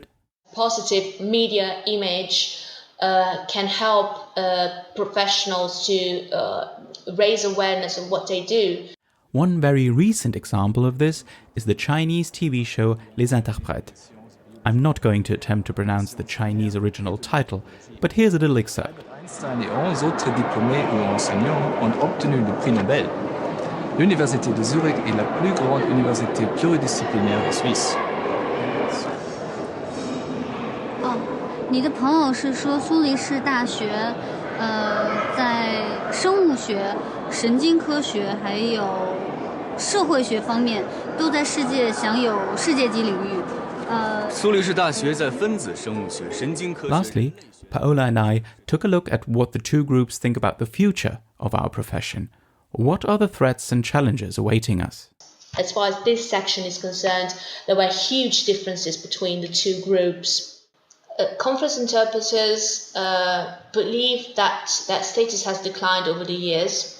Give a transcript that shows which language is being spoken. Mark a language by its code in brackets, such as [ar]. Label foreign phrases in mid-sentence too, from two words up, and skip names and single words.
[en] Positive media image can help professionals to raise awareness of what they do. One very recent example of this is the Chinese TV show Les Interprètes. I'm not going to attempt to pronounce the Chinese original title, but here's a little excerpt. [fr] Einstein et 11 autres diplômés ou enseignants ont obtenu le prix Nobel. L'Université de Zurich est la plus grande université pluridisciplinaire de Suisse. [zh] 你的朋友是说苏黎世大学在生物学、神经科学还有社会学方面都在世界享有世界级领域。苏黎世大学在分子生物学、神经科学。 [en] Lastly, Paola and I took a look at what the two groups think about the future of our profession. What are the threats and challenges awaiting us? As far as this section is concerned, there were huge differences between the two groups. Conference interpreters believe that their status has declined over the years.